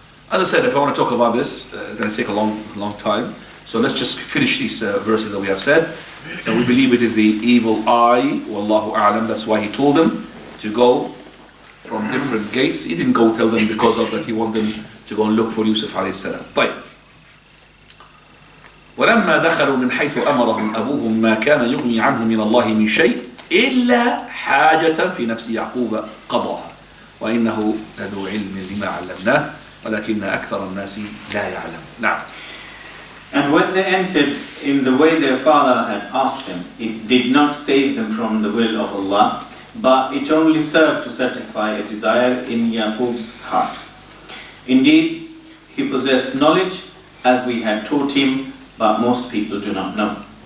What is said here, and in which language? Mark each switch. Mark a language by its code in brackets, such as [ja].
[en] As I said, if I want to talk about this, it's going to take a long time. So let's just finish these verses that we have said. So we believe it is the evil eye. Wallahu a'lam. That's why he told them to go from different gates. He didn't go tell them because of that he wanted them to go and look for Yusuf alayhi salam. [ar] طيب. ولما دخلوا من حيث أمرهم أبوهم ما كان يغني عنهم من الله من شيء إلا حاجة في نفس يعقوب قضاها وإنه لذو علم لما علمناه ولكن أكثر الناس لا يعلم. نعم. [en] And when they entered in the way their father had asked them, it did not save them from the will of Allah, but it only served to satisfy a desire in Yaqub's heart. Indeed, he possessed knowledge as we had taught him, but most people do not know.